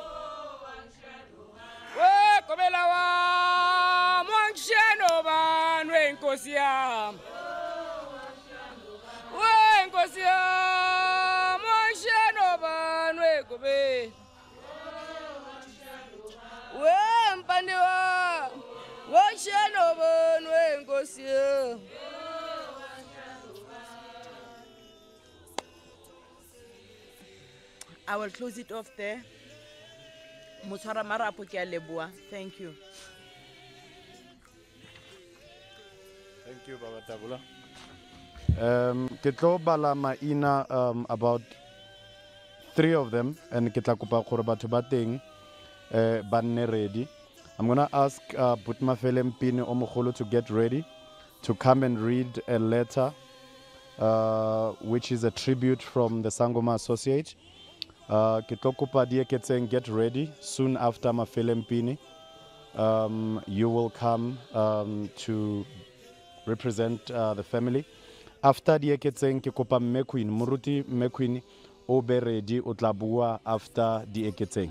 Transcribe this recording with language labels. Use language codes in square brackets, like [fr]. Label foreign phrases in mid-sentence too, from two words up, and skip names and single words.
[zu] Oh, Kobela wami, wangishiyano bane, Nkosi yami. Oh, Nkosi yami, wangishiyano bane, Kobela. Mpande wami, wangishiyano bane, Nkosi yami. [en] I will close it off there. [st] Mutshwara marapo ke a leboha. [en] Thank you. Thank you, Baba Tabula. [st] Ke tlo bala maina [en] about 3 of them, [st] and ke tla kopa gore batho ba teng ba nne ready. [en] I'm going to ask Mapuleng Montse Omogolo to get ready to come and read a letter which is a tribute from the Sangoma Associate. [st] Ke tlo kopa Dieketseng [en] get ready soon after [st] Mapuleng Montse. [en] You will come to represent the family. [st] After Dieketseng ke kopa Mmekwini Muruti Mmekwini o be ready o tla bua after Dieketseng.